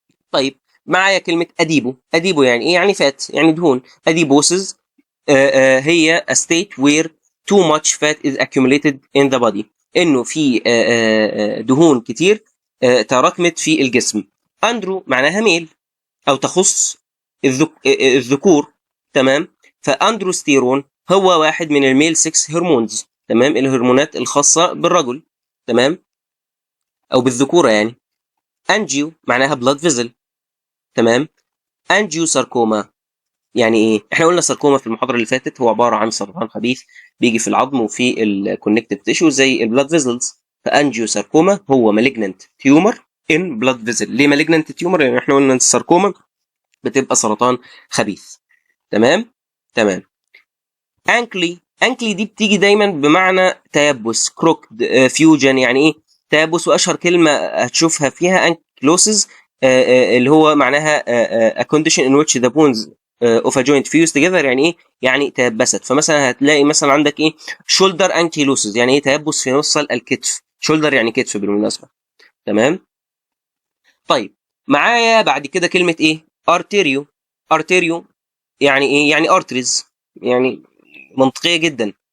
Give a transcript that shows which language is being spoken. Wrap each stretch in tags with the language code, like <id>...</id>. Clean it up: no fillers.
<ar>طيب، معايا كلمة أديبو يعني إيه؟ يعني فات، يعني دهون.</ar> <en>adiposis هي a state where too much fat is accumulated in the body،</en> <ar>إنه في دهون كتير تراكمت في الجسم. أندرو معناها ميل أو تخص الذكور. تمام. فأندروستيرون هو واحد من الميل 6 هرمونز. تمام. الهرمونات الخاصة بالرجل. تمام، أو بالذكورة يعني. أنجيو معناها blood vessel. تمام. انجيو ساركوما يعني ايه؟ احنا قلنا ساركوما في المحاضره اللي فاتت هو عباره عن سرطان خبيث بيجي في العظم وفي الكونكتيف تيشو زي البلاد فيزلز.</ar> <en>فانجيو ساركوما هو malignant tumour in blood vessel.</en> <ar>ليه مالجننت تيومر؟ يعني احنا قلنا الساركوما بتبقى سرطان خبيث. تمام. انكلي دي بتيجي دايما بمعنى تيبس. كروكد فيوجن يعني ايه؟ تيبس. واشهر كلمه هتشوفها فيها انكلوسز، اللي هو معناها</ar> <en>a condition in which the bones of a joint fuse together.</en> <ar>يعني ايه؟ يعني تيبست. فمثلا هتلاقي مثلا عندك ايه؟ shoulder ankylosis يعني ايه؟ تيبس في مفصل الكتف. shoulder يعني كتف بالمناسبه. تمام. طيب معايا بعد كده كلمه ايه؟ ارتيريو. ارتيريو يعني ايه؟ يعني ارتريز، يعني منطقيه جدا.</ar>